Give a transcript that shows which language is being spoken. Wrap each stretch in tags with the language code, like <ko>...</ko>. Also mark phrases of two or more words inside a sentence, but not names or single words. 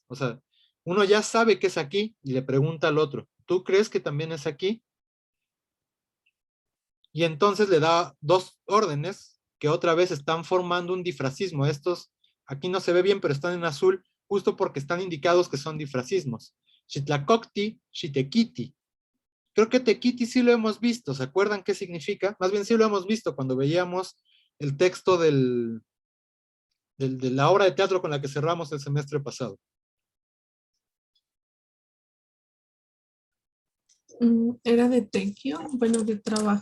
<es>O sea, uno ya sabe que es aquí y le pregunta al otro, ¿tú crees que también es aquí? Y entonces le da dos órdenes que otra vez están formando un difracismo. Estos, aquí no se ve bien, pero están en azul, justo porque están indicados que son difracismos.</es> <nah>Xitlacocti, xitequiti.</nah> <es>Creo que tequiti sí lo hemos visto, ¿se acuerdan qué significa? Más bien sí lo hemos visto cuando veíamos el texto de la obra de teatro con la que cerramos el semestre pasado. Era de tequio, bueno, de trabajo.</es>